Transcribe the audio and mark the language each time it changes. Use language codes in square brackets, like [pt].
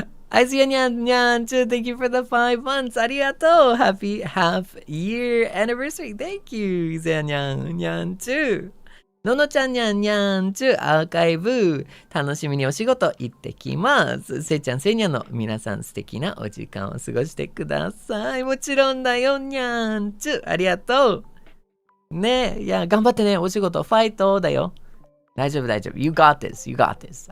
[en] Aizia Nyan Nyan too, thank you for the 5 months. Arigato. Happy half year anniversary. Thank you, Izia Nyan Nyan too. [ja] ののちゃんにゃんにゃんちゅアーカイブ楽しみにお仕事行ってきます。せいちゃんせいにゃんの皆さん素敵なお時間を過ごしてください。もちろんだよにゃんちゅありがとう。ねえ、いや頑張ってねお仕事ファイトだよ。大丈夫大丈夫。 [en] You got this. You got this.